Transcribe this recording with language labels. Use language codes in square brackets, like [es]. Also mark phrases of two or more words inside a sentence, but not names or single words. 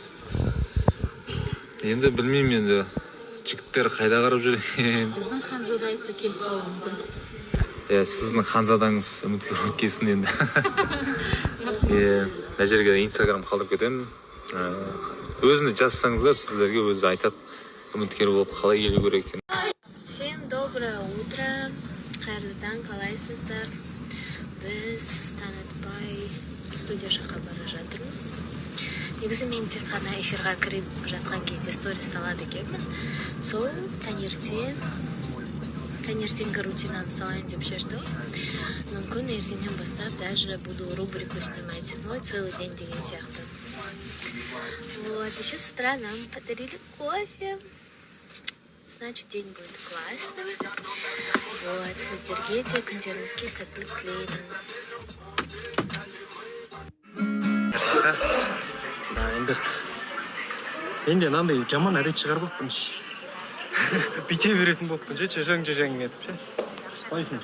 [kk] Енді білмеймін енді, жігіттер қайда қарап жүр екен. Біздің Ханзада айтса келіп қалуы мүмкін. Сіздің Ханзадаңыз үміткер өткесін енді. Мына жерге инстаграм қалдырып кетемін. Өзіне жазсаңыздар, сіздерге өзі айтады үміткер болып қалай келу керек екен. [ru] Всем доброе утро. [kk] Қайырлы таң, қалайсыздар? Біз танытпай студия жаққа бара жатырмыз. Негізі мен тек қана эфирға кіріп жатқан кезде сторис салады екенмін. Сол таңертеңгі рутинаны салайын деп шештім. Мүмкін ертеңнен бастап [ru] даже буду рубрику снимать. Целый день [kk] деген сияқты. [ru] Вот, еще с утра нам подарили кофе. Значит, день будет классным. Вот, [kk] сіздерге де күндеріңізге сәттілік тілеймін. Енді мынандай жаман әдет шығарбаппын. Бүйте беретін болыппын, жежең етіп, ше. Қалайсың?